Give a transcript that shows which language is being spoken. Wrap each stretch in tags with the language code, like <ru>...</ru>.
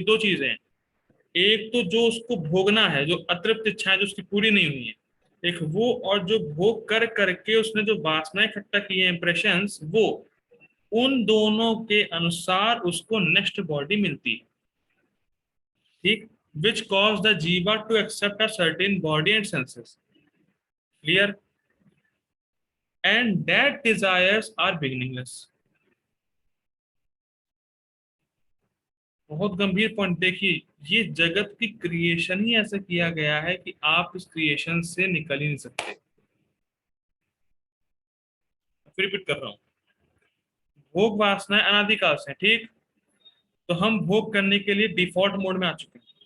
<hi>देखिए, दो चीजें हैं, एक तो जो उसको भोगना है, जो अतृप्त इच्छाएं जो उसकी पूरी नहीं हुई है, एक वो, और जो भोग कर करके उसने जो वासनाएं इकट्ठा की है, इंप्रेशंस, वो, उन दोनों के अनुसार उसको नेक्स्ट बॉडी मिलती है।</hi> <en>ठीक, which cause the jiva to accept a certain body and senses. Clear? And that desires are beginningless.</en> <hi>बहुत गंभीर पॉइंट। देखिए, ये जगत की क्रिएशन ही ऐसा किया गया है कि आप इस क्रिएशन से निकल ही नहीं सकते। फिर रिपीट कर रहा हूं, भोग वासनाएं अनादिकाल से, ठीक, तो हम भोग करने के लिए डिफॉल्ट मोड में आ चुके हैं।</hi>